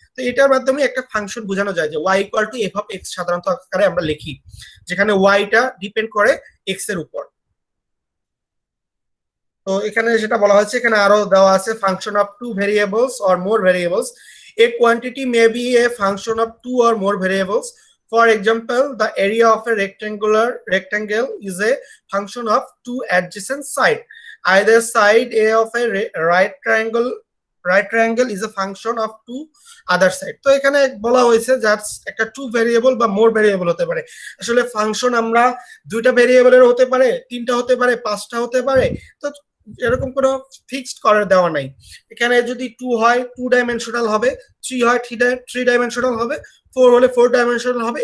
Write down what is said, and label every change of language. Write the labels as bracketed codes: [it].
[bn] তো এটার মাধ্যমে একটা ফাংশন বোঝানো যায় যে Y equal to F of x সাধারণত আকারে আমরা লিখি, যেখানে ওয়াইটা ডিপেন্ড করে এক্স এর উপর। তো এখানে যেটা বলা হয়েছে, এখানে আরো দেওয়া আছে [en] Function of two variables or more variables, a quantity may be a function of two or more variables. For example, the area of a rectangle is a function of two adjacent sides. Either side A of a right triangle is a function of two other side. [bn] তো এখানে বলা হয়েছে just একটা two variable বা মোর variable হতে পারে। আসলে function আমরা দুইটা ভেরিয়েবলের হতে পারে, তিনটা হতে পারে, পাঁচটা হতে পারে। তো এরকম কোনো ফিক্সড করে দেওয়া নাই। এখানে যদি টু হয় টু ডাইমেনশনাল হবে, থ্রি হয় থ্রি ডাইমেনশনাল হবে, ফোর হলে ফোর ডাইমেনশনাল হবে।